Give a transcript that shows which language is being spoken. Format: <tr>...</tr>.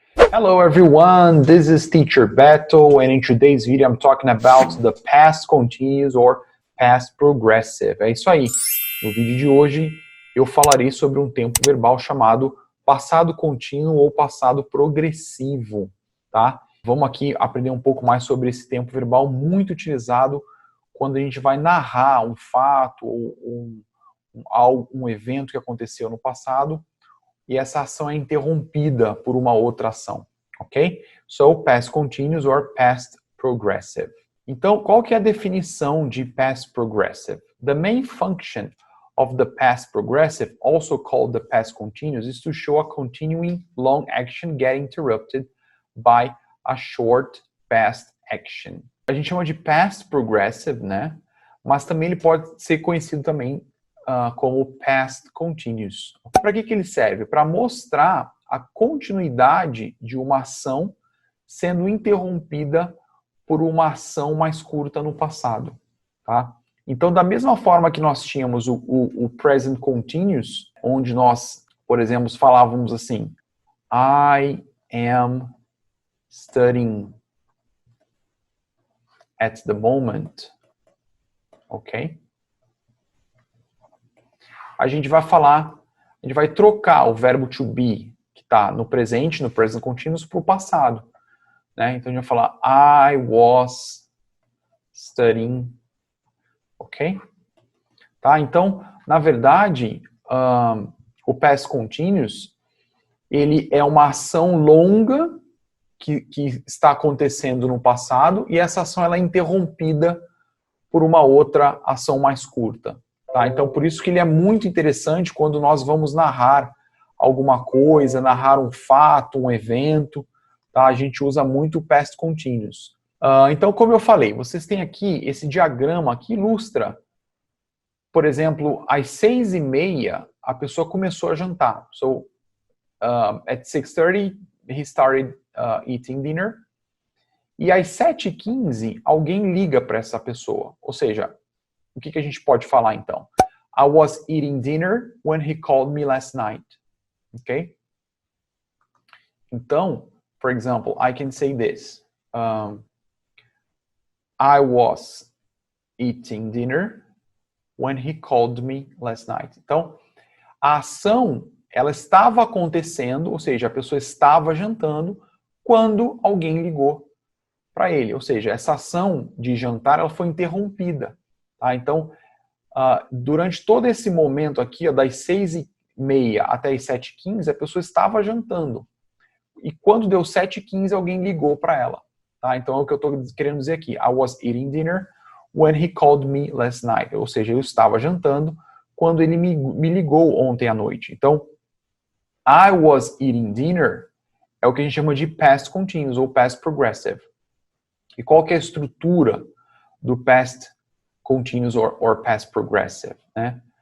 <en>Hello everyone, this is Teacher Beto, and in today's video I'm talking about the past continuous or past progressive.</en> <pt>É isso aí. No vídeo de hoje eu falarei sobre um tempo verbal chamado passado contínuo ou passado progressivo, tá? Vamos aqui aprender um pouco mais sobre esse tempo verbal muito utilizado quando a gente vai narrar um fato ou um evento que aconteceu no passado e essa ação é interrompida por uma outra ação, ok?</pt> <en>So, past continuous or past progressive.</en> <pt>Então, qual que é a definição de past progressive?</pt> <en>The main function of the past progressive, also called the past continuous, is to show a continuing long action get interrupted by a short past action.</en> <pt>A gente chama de past progressive, né? Mas também ele pode ser conhecido também como past continuous. Para que ele serve? Para mostrar a continuidade de uma ação sendo interrompida por uma ação mais curta no passado. Tá? Então, da mesma forma que nós tínhamos o present continuous, onde nós, por exemplo, falávamos assim,</pt> <en>I am studying at the moment.</en> <pt>Ok? A gente vai falar, a gente vai trocar o verbo to be, que está no presente, no present continuous, para o passado. Né? Então, a gente vai falar,</pt> <en>I was studying,</en> <pt>ok? Tá? Então, na verdade, o past continuous, ele é uma ação longa que está acontecendo no passado e essa ação ela é interrompida por uma outra ação mais curta. Tá? Então, por isso que ele é muito interessante quando nós vamos narrar alguma coisa, narrar um fato, um evento, tá? A gente usa muito o past continuous. Então, como eu falei, vocês têm aqui esse diagrama que ilustra, por exemplo, às 6h30, a pessoa começou a jantar.</pt> <en>So, at 6:30, he started eating dinner.</en> <pt>E às 7h15, alguém liga para essa pessoa. Ou seja, o que a gente pode falar então?</pt> <en>I was eating dinner when he called me last night. Ok? Então, for example, I can say this. I was eating dinner when he called me last night.</en> <pt>Então, a ação, ela estava acontecendo, ou seja, a pessoa estava jantando quando alguém ligou para ele. Ou seja, essa ação de jantar, ela foi interrompida. Tá? Então, durante todo esse momento aqui, das 6h30 até as 7h15, a pessoa estava jantando. E quando deu 7h15, alguém ligou para ela. Tá? Então, é o que eu estou querendo dizer aqui.</pt> <en>I was eating dinner when he called me last night.</en> <pt>Ou seja, eu estava jantando quando ele me ligou ontem à noite. Então,</pt> <en>I was eating dinner</en> <pt>é o que a gente chama de past continuous ou past progressive. E qual que é a estrutura do past continuous or past progressive, né?</pt>